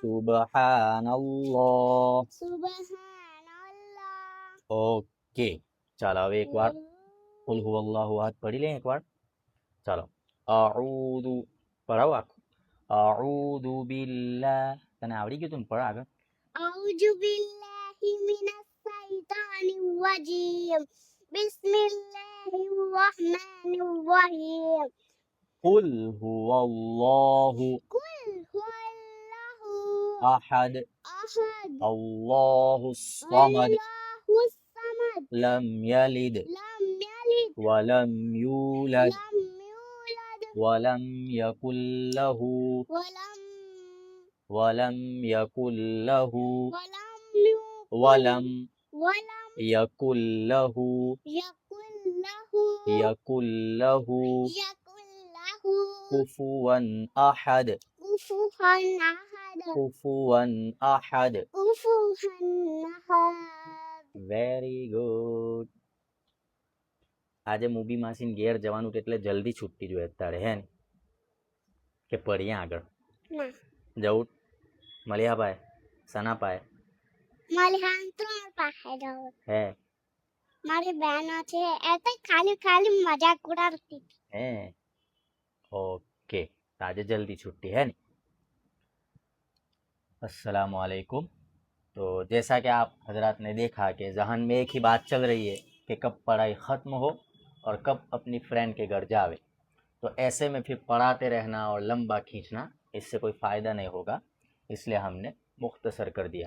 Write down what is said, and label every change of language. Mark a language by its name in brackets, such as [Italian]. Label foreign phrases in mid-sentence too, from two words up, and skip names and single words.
[Arabic] سبحان الله. سبحان الله. [Gujarati] ઓકે, ચાલો હવે એકવાર [Arabic] قل هو الله أحد [Gujarati] પઢી લઈએ એકવાર. ચાલો. અઉદુ પઢાવો આખું. [Arabic] أعوذ بالله. [Gujarati] તને આવડી ગયું તું ને? પઢ આગળ. [Arabic] أعوذ بالله من الشيطان الرجيم. بسم الله الرحمن الرحيم. قل هو الله قل هو الله أحد. أحد. الله الصمد. الله الصمد. لم يلد لم يلد. ولم يولد لم يولد. ولم يكن له ولم ولم ولم يكن له يكن له كفوا أحد. كفوا أحد. كفوا أحد. كفوا أحد. [English] very good. [Gujarati] આજે મૂબી માસીને ઘેર જવાનું એટલે જલ્દી છૂટતી જોઈએ અત્યારે હે ને, કે પડીએ આગળ ના જવું? મળ્યા ભાઈ સના પાય મારી ત્રણ પાસે જવું. હે મારી બહેનો છે એ તો ખાલી મજાક ઉડાડતી. [Hindi] હે ओके, तो आज जल्दी छुट्टी है नहीं। [Arabic] السلام عليكم. [Hindi] तो जैसा कि आप हजरात ने देखा कि जहन में एक ही बात चल रही है कि कब पढ़ाई ख़त्म हो और कब अपनी फ्रेंड के घर जावे, तो ऐसे में फिर पढ़ाते रहना और लंबा खींचना इससे कोई फ़ायदा नहीं होगा, इसलिए हमने मुख्तसर कर दिया।